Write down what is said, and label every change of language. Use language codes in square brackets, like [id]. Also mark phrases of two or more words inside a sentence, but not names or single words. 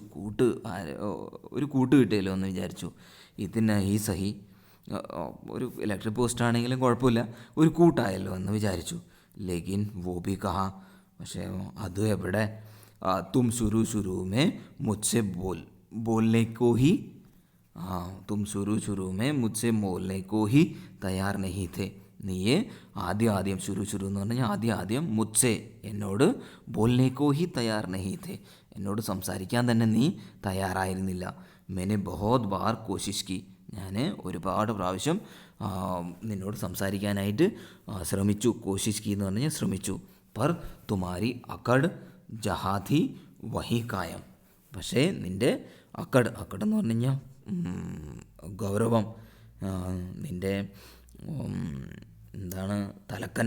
[ml] ഒരു കൂട്ട് കിട്ടിയല്ലോ എന്ന് വിചാരിച്ചു. ഇതിന് ഈ സഹി, ഒരു ഇലക്ട്രിക് പോസ്റ്റ് ആണെങ്കിലും കുഴപ്പമില്ല, ഒരു കൂട്ടായല്ലോ എന്ന് വിചാരിച്ചു. [hi] लेकिन वो भी कहाँ. [ml] പക്ഷേ അത് എവിടെ? [hi] तुम शुरू में മുझसे बोलने को ही तुम शुरू में मुझसे बोलने को ही तैयार नहीं थे. [ml] നീയെ ആദ്യം ശുരു എന്ന് പറഞ്ഞാൽ ആദ്യം മുझसे, എന്നോട് [hi] बोलने को ही तैयार नहीं थे, [ml] എന്നോട് സംസാരിക്കാൻ തന്നെ നീ തയ്യാറായിരുന്നില്ല. [hi] मैंने बहुत बार कोशिश की. [ml] ഞാൻ ഒരുപാട് പ്രാവശ്യം നിന്നോട് സംസാരിക്കാനായിട്ട് ശ്രമിച്ചു. [hi] कोशिश की [ml] എന്ന് പറഞ്ഞാൽ ശ്രമിച്ചു. [hi] पर तुम्हारी अकड़ जहाँ थी वहीं कायम. [ml] പക്ഷേ നിൻ്റെ അക്കഡ് എന്ന് പറഞ്ഞു കഴിഞ്ഞാൽ ഗൗരവം, നിൻ്റെ എന്താണ് തലക്കനം.